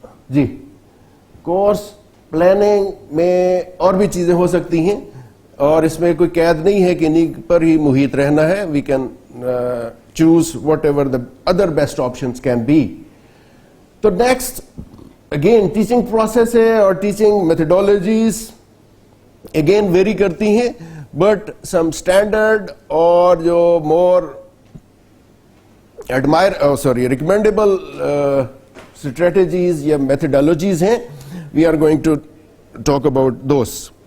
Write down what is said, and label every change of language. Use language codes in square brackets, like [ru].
[ur] جی, course planning میں اور بھی چیزیں ہو سکتی ہیں اور اس میں کوئی قید نہیں ہے کہ انہیں پر ہی محیط رہنا ہے. [en] We can choose whatever the other best options can be. تو next again teaching process ہے, اور teaching methodologies again vary کرتی ہیں, but some standard اور جو more recommendable strategies یا methodologies ہیں, we are going to talk about those.